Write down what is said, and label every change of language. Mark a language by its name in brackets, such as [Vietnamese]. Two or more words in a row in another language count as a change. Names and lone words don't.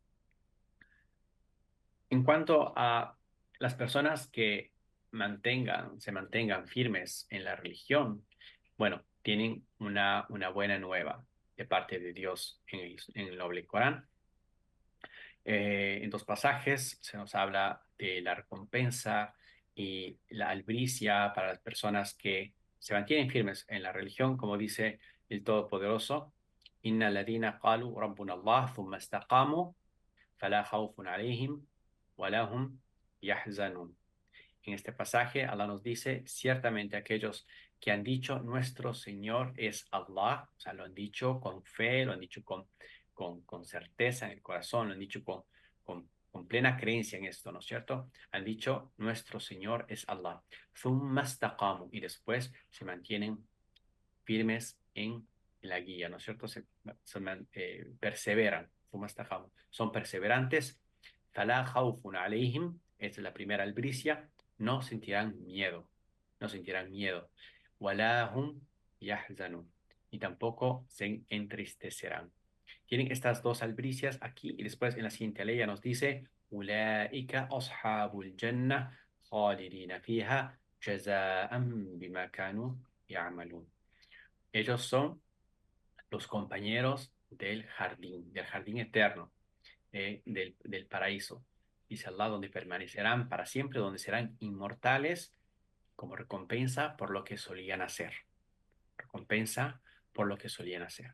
[Spanish] En cuanto a las personas que se mantengan firmes en la religión, bueno, tienen una buena nueva de parte de Dios en el noble Corán. En dos pasajes se nos habla de la recompensa y la albricia para las personas que se mantienen firmes en la religión, como dice el Todopoderoso, [Arabic] إن الذين قالوا ربنا الله ثم استقاموا فلا خوف عليهم ولا هم يحزنون. [Spanish] En este pasaje, Allah nos dice, ciertamente aquellos que han dicho, nuestro Señor es Allah, o sea, lo han dicho con fe, lo han dicho con certeza en el corazón, lo han dicho con plena creencia en esto, ¿no es cierto? Han dicho, nuestro Señor es Allah. [Arabic] ثم استقاموا, [Spanish] y después se mantienen firmes en la guía, ¿no es cierto? Perseveran, [Arabic] ثم استقاموا, [Spanish] son perseverantes. [Arabic] فلا خوف عليهم, [Spanish] esta es la primera albricia, no sentirán miedo, no sentirán miedo. [Arabic] ولا هم يحزنون, [Spanish] y tampoco se entristecerán. Tienen estas dos albricias aquí y después en la siguiente ley nos dice, [Arabic] أولئك أصحاب الجنة خالدين فيها جزاء بما كانوا يعملون. [Spanish] Ellos son los compañeros del jardín eterno, del paraíso. Dice Allah, donde permanecerán para siempre, donde serán inmortales como recompensa por lo que solían hacer. Recompensa por lo que solían hacer.